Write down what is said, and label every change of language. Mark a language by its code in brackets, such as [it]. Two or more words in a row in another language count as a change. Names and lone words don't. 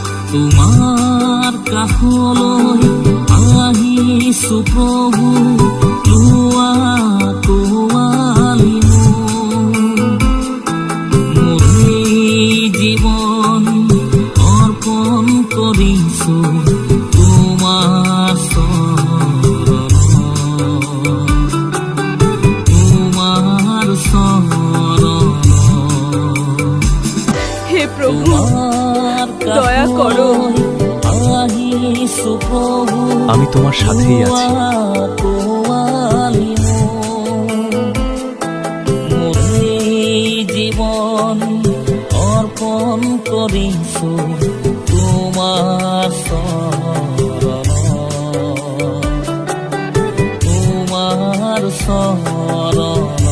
[as] তোমাৰ কাষলৈ আহিছো প্ৰভু, লোৱা কোৱালি মোৰ জীৱন অৰ্পণ কৰিছো তোমাৰ চৰণত, তোমাৰ চৰণত। [bn] হে প্রভু, দয়া করো। আমি তোমার সাথেই আছি। [as] জীবন অর্পণ করিছো তোমার চরণ, তোমার চরণ।